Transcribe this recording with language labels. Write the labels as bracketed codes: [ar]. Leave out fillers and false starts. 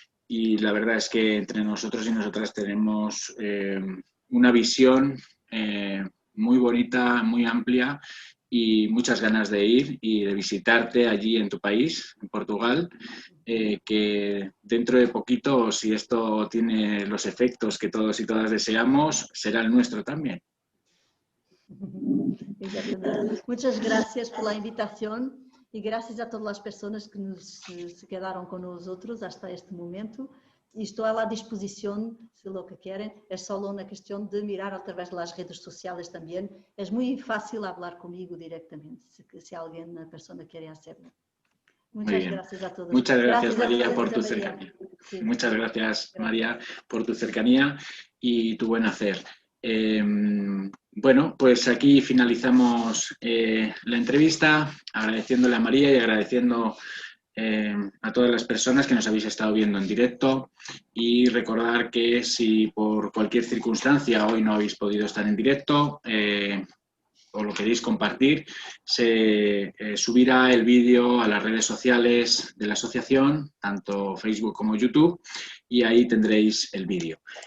[es] Y la verdad es que entre nosotros y nosotras tenemos una visión muy bonita, muy amplia y muchas ganas de ir y de visitarte allí en tu país, en Portugal, que dentro de poquito, si esto tiene los efectos que todos y todas deseamos, será el nuestro también. [pt] Exatamente. [es] Muchas gracias por la invitación y gracias a todas las personas que se quedaron con nosotros hasta este momento. [pt] Y estou à disposição, se lo que querem, é só uma questão de mirar através das redes sociais também. É muito fácil falar comigo diretamente, se alguém, uma pessoa quer hacerlo. [es] Muchas gracias a todos. Muchas gracias, María, por tu cercanía. Sí. Muchas gracias, María, por tu cercanía y tu buen hacer. Bueno, pues aquí finalizamos la entrevista, agradeciéndole a María y agradeciendo a todas las personas que nos habéis estado viendo en directo, y recordar que si por cualquier circunstancia hoy no habéis podido estar en directo o lo queréis compartir, se subirá el vídeo a las redes sociales de la asociación, tanto Facebook como YouTube, y ahí tendréis el vídeo.